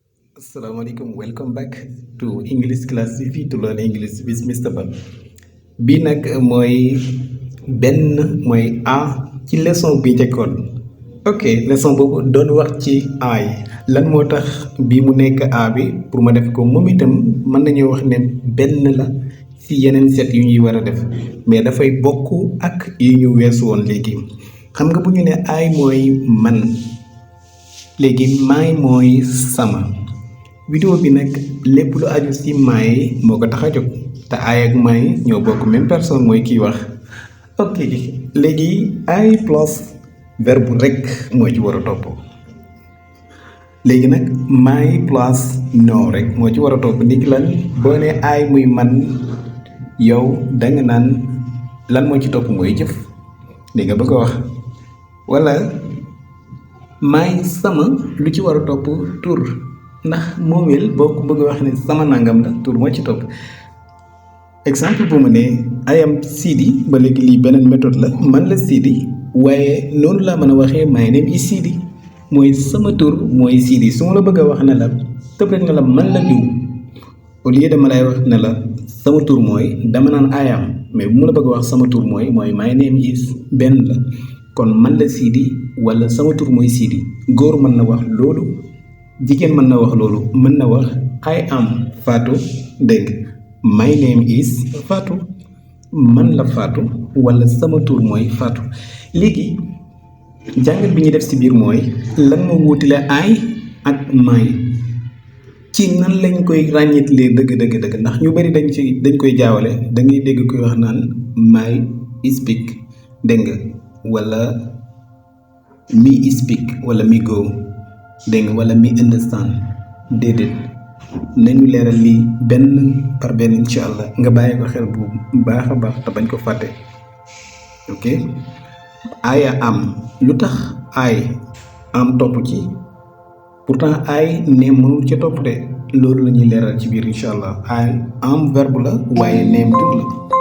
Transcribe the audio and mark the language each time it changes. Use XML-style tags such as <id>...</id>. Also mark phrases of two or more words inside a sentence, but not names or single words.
<en>Assalamualaikum, welcome back to English Class TV to learn English with Mr. Ba.</en> <wo>Bii nag mooy A ci leçon bi njëkkoon. Ok, leçon boobu doon wax ci I lan moo tax bii mu nekk A bi pour ma def ko moom itam mën nañoo wax ne benn la ci yeneen set yu ñuy war a def mais dafay bokk ak yi ñu weesu woon léegi. Xam nga bu ñu ne I mooy man léegi my mooy sama. Vidéo bi nag lépp lu aju ci may moo ko tax a jóg te I ak may ñoo bokk</wo> <fr>même personne</fr> <wo>mooy kiy wax. Ok léegi I plus verbe rek moo ci war a topp léegi nag my plus no rek moo ci war a topp niki lan boo ne I muy man yow danga naan lan moo ci topp mooy jëf li nga bëgg a wax wala may sama lu ci war a topp tur ndax moomeel boo ko bëgg a wax ne sama nangam la tur moo ci topp exemple bu mu ne</wo> <en>I am</en> <wo>Sidi ba léegi lii beneen méthode la man la Sidi waaye noonu laa mën a waxee</wo> <en>my name is</en> <wo>Sidi mooy sama tur mooy Sidi su ma la bëgg a wax ne la tëb rek ne la man la diw</wo> <fr>au lieu</fr> <wo>dama lay wax ne la sama tur mooy dama naan</wo> <en>I am</en> <wo>mais bu ma la bëgg a wax sama tur mooy</wo> <en>my name is</en> <wo>benn la kon man la Sidi wala sama tur mooy Sidi góor mën na wax loolu jigéen mën na wax loolu mën na wax</wo> <en>I am</en> <wo>Fatou dégg</wo> <en>my name is</en> <wo>Fatou man la Fatou wala sama tur mooy Fatou léegi jàngat bi ñuy def ci biir mooy lan moo wuutile I ak my ci nan lañ koy ràññeetlee dëgg ndax ñu bari dañ koy jaawale da ngay dégg koy wax naan</wo> <en>my speak</en> <wo>dégg nga wala</wo> <en>me speak</en> <wo>wala</wo> <en>me go</en> <wo>dégg nga wala</wo> <en>me understand</en> <wo>déedéet nañu leeral lii benn par benn</wo> <ar>incha allah</ar> <wo>nga bàyyi ko xel bu baax a baax te bañ ko fàtte ok</wo> <en>I am</en> <wo>lu tax</wo> <en>I am</en> <wo>topp ci pourtant I neem mënul ca topp de loolu la ñuy leeral ci biir</wo> <ar>incha allah</ar> <en>I am</en> <wo>verbe la waaye neem tur la</wo>